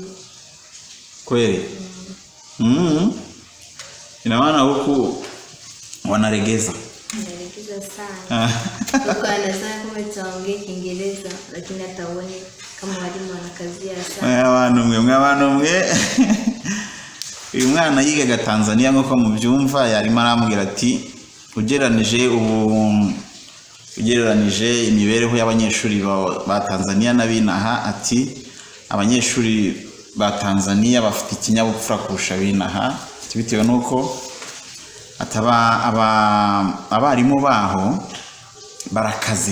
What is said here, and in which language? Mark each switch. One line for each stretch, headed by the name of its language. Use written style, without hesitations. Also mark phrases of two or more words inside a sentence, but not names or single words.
Swahili: Kweli? Ina maana huku wanaregeza. Wanaregeza sana. Huko anasema kama tunaongea Kiingereza lakini hata uone kama walimu wanakazia sana.
Kinyarwanda: Abantu mwe. Uyu mwana yigaga Tanzania nko mubyumva yari maramubwira ati ugereranije imibereho y'abanyeshuri ba Tanzania nabinaha ati abanyeshuri ba Tanzania bafite ikinyabupfura kurusha binaha bitewe nuko abarimu baho barakaze.